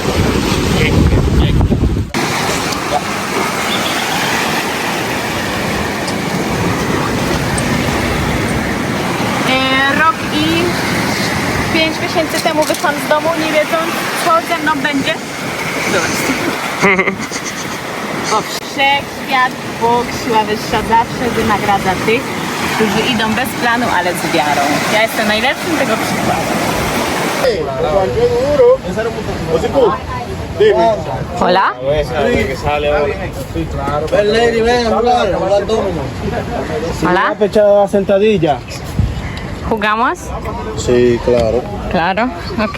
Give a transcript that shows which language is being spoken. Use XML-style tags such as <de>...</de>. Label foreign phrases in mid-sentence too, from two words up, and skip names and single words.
<pl>Rok i 5 miesięcy temu wyszłam z domu, nie wiedząc, co ze mną będzie. O, wszechświat, Bóg, siła wyższa zawsze wynagradza tych, którzy idą bez planu, ale z wiarą. Ja jestem najlepszym tego przykładem.</pl> <es>Hola. Hola. Pechada sentadilla. ¿Jugamos? Sí, claro. Claro, ok.</es>